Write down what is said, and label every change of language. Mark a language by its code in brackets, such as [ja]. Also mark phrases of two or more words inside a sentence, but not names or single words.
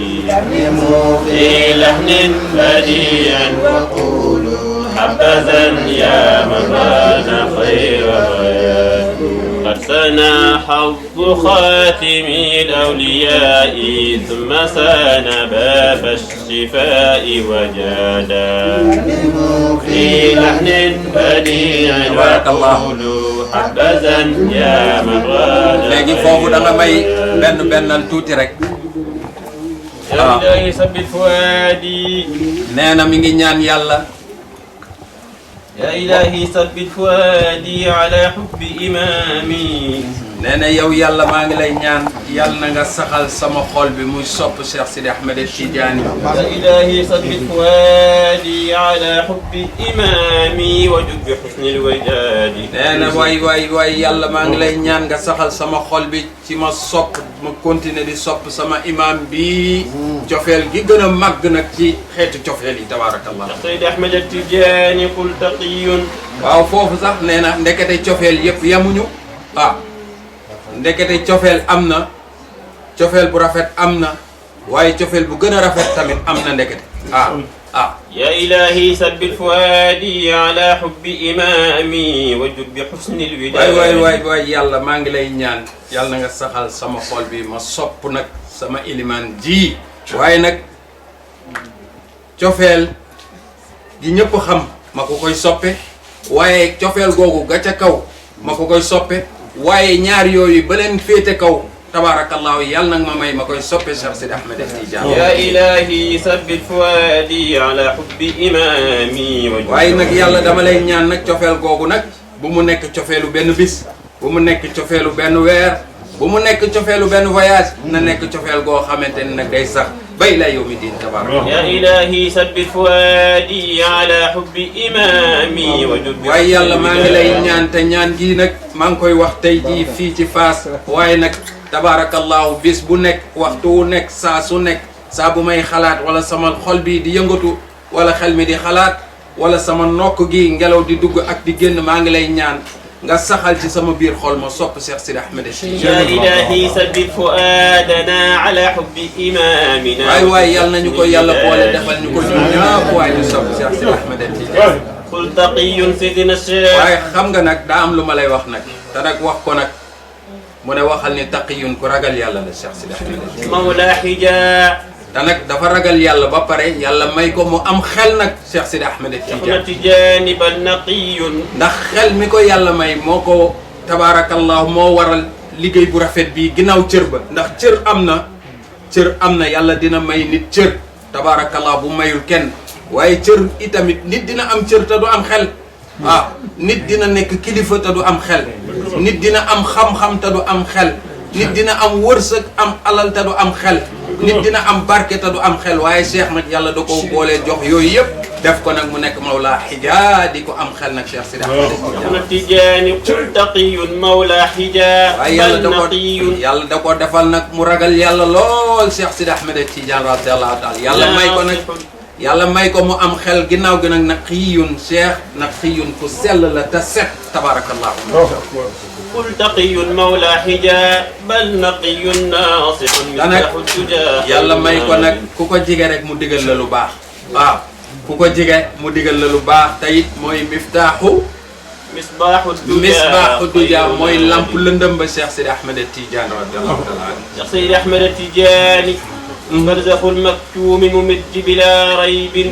[ar] في لحن بديع ويقول حبذا يا من راد خير الرياض قد سنى حظ خاتم الأولياء ثم سان باب الشفاء وجادا في لحن بديع ويقول حبذا يا من راد [wo] léegi foofu da nga may bennal tuuti rek. [ar] يا إلهي ثبت فؤادي [wo] nee na mi ngi ñaan yàlla. [ar] يا إلهي ثبت فؤادي على حب إمامي [wo] nee na yow yàlla maa ngi lay ñaan yàlla na nga saxal sama xol bi muy sopp Cheikh Sidi Ahmed Tidiane. [ar] يا إلهي ثبت فؤادي على حب إمامي وجد بحسن الوداد [wo] nee na waay yàlla maa ngi lay ñaan nga saxal sama xol bi ci ma sopp ma continuer di sopp sama imam bi cofeel gi gën a màgg nag ci xeetu cofeel yi tabaarakallah. [ar] سيد أحمد التجاني قل تقي [wo] waaw foofu sax nee na ndekete cofeel yëpp yamuñu ndekete cofeel am na cofeel bu rafet am na waaye cofeel bu gën a rafet tamit am na ndekete [ar] يا إلهي ثبت فؤادي على حب إمامي وجد بحسن الوداد [wo] waay yàlla maa ngi lay ñaan yàlla na nga saxal sama xol bi ma sopp nag sama ilimaan ji waaye nag cofeel gi ñëpp xam ma ko koy soppe waaye cofeel googu ga ca kaw ma ko koy soppe waaye ñaar yooyu ba leen féete kaw tabaarakallaahu yàlla nag ma may ma koy soppe Cheikh Sidi Ahmed Tidiane. [ar] يا إلهي ثبت فؤادي على حب إمامي [wo] waaye nag yàlla dama lay ñaan nag cofeel googu nag bu mu nekk cofeelu benn bis bu mu nekk cofeelu benn weer bu mu nekk cofeelu benn voyage na nekk cofeel goo xamante ne nag day sax bay la yawmi diin tabaaraka. [ar] يا إلهي ثبت فؤادي على حب إمامي وجد [wo] waaye yàlla maa ngi lay ñaan te ñaan gii nag maa ngi koy wax tey jii fii ci Fass waaye nag tabaarakallaahu bis bu nekk waxtu wu nekk saa su nekk saa bu may xalaat wala sama xol bi di yëngatu wala xel mi di xalaat wala sama nokk gi ngelaw di dugg ak di génn maa ngi lay ñaan nga saxal ci sama biir xol ma sopp Cheikh Sidi Ahmed Tidiane. [ar] يا إلهي ثبت فؤادنا على حب إمامنا [wo] waay yàlla nañu ko yàlla boole defal ñu ko ñun ñëpp waaye ñu sopp Cheikh Sidi Ahmed Tidiane. [ar] قل تقي سيدنا الشيخ [wo] waaye xam nga nag daa am lu ma lay wax nag te nag wax ko nag mu ne waxal ni taqiyun ku ragal yàlla la Cheikh Sidi Ahmed Tidiane. [ar] مولى حجاء [wo] te nag dafa ragal yàlla ba pare yàlla may ko mu am xel nag Cheikh Sidi Ahmed Tidiane. [ar] تجانب نقي [wo] ndax xel mi ko yàlla may moo ko tabaarakallahu moo waral liggéey bu rafet bii ginnaaw cër ba ndax cër am na yàlla dina may nit cër tabaarakallahu bu mayul kenn waaye cër itamit nit dina am cër te du am xel nit dina nekk kilifa te du am xel nit dina am xam-xam te du am xel nit dina am wërsëg am alal te du am xel nit dina am barke te du am xel waaye Cheikh nag yàlla da ko boolee jox yooyu yëpp def ko nag mu nekk [ar] مولى حجاء [wo] di ko am xel nag Cheikh Sidi Ahmed [ar] أحمد التجاني قل تقي مولى حجاء [wo] waaye yàlla da ko defal nag mu ragal yàlla lool Cheikh Sidi Ahmed Tidiane [ar] رضي الله تعالى [wo] yàlla may ko mu am xel ginnaaw gi nag naqiyun Cheikh naqiyun ku sell la te set tabarakallahu [ar] قل تقي مولى حجاب بل نقي ناصح مفتاح الدجى [wo] yàlla may ko nag ku ko jige rek mu digal la lu baax waaw ku ko jige mu digal la lu baax te it mooy [ar] مفتاح مصباح الدجى [wo] mooy lamp lëndëm ba Cheikh Sidi Ahmed Tidiane [ar] رضي الله تعالى عنه Cheikh Sidi Ahmed Tidiane برزخ المكتوم ممد بلا ريب